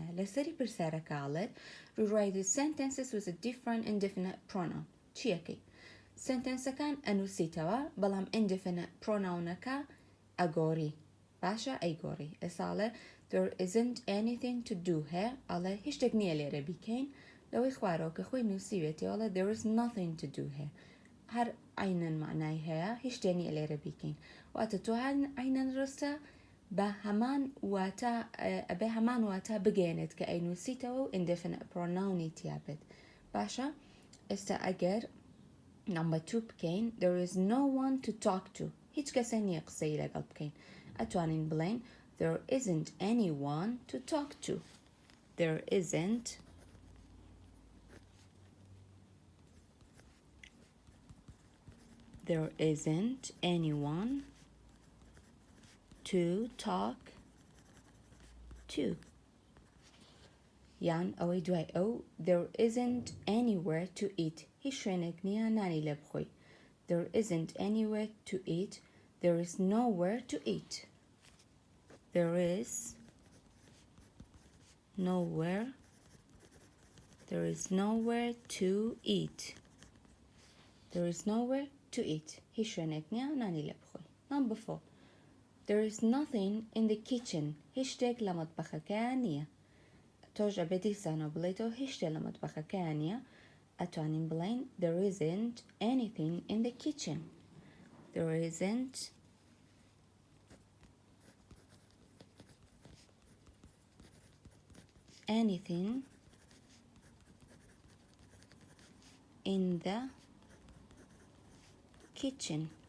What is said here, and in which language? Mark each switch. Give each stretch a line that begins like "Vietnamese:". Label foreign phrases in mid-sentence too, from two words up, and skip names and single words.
Central Kurdish: لەسەری پرسیارەکە ئاڵێت
English: rewrite the sentences with a different indefinite pronoun.
Central Kurdish: چیەکەی؟ سنتەنسەکان ئەنووسیتەوە بەڵام
English: indefinite pronounەکە
Central Kurdish: ئەگۆری. باشە ئەیگۆڕی. ئێساڵێ
English: there isn't anything to do here.
Central Kurdish: ئەڵێ هیچ شتێک نییە لێرە بیکەین لەوەی خوارەوە کە خۆی نووسیوێتی ئەڵێ
English: there is nothing to do here.
Central Kurdish: هەر عینەن معنای هەیە هیچ شتێ نییە لێرە بیکەین. واتە تۆ هەر عینەن ڕستە بە هەمان واتە ئەبێ هەمان واتە بگەێنێت کە ئەینووسیتەوە و
English: indefinite pronounی
Central Kurdish: تیا بێت. باشە ئێستا ئەگەر
English: number 2 بکەین there is no one to talk to.
Central Kurdish: هیچ کەسێ نییە قسەی لەگەڵ بکەین. ئەتوانین بڵێن
English: there isn't anyone to talk to. There isn't anyone to talk to.
Central Kurdish: یان ئەوەی دوای ئەو
English: there isn't anywhere to eat.
Central Kurdish: هیچ شوێنێک نییە نانی لێ بخۆی.
English: There isn't anywhere to eat. There is nowhere to eat. There is nowhere to eat. There is nowhere to eat.
Central Kurdish: هیچ شوێنێک نییە نانی لێ بخۆی.
English: Number 4. There is nothing in the kitchen.
Central Kurdish: هیچ شتێک لە مەتبەخەکەیان نییە. تۆش ئەبێ دیسانەوە بڵێیتەوە هیچ شتێک لە مەتبەخەکەیان نییە. ئەتوانین بڵێن
English: there isn't anything in the kitchen. There isn't anything in the kitchen.